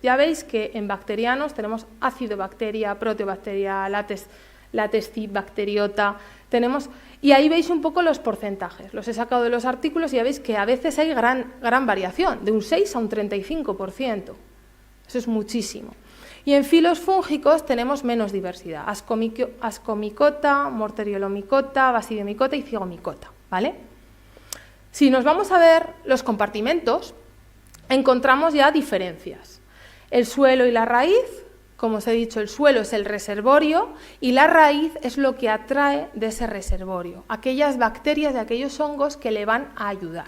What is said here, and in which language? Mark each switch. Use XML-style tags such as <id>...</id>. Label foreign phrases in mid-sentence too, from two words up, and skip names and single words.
<es>Ya veis que en bacterianos tenemos acidobacteria, proteobacteria, látex cibacteriota, y ahí veis un poco los porcentajes. Los he sacado de los artículos y ya veis que a veces hay gran variación, de un 6 a un 35%. Eso es muchísimo. Y en filos fúngicos tenemos menos diversidad, ascomicota, morteriolomicota, basidiomicota y cigomicota, ¿vale? Si nos vamos a ver los compartimentos, encontramos ya diferencias. El suelo y la raíz, como os he dicho, el suelo es el reservorio y la raíz es lo que atrae de ese reservorio, aquellas bacterias de aquellos hongos que le van a ayudar.</es>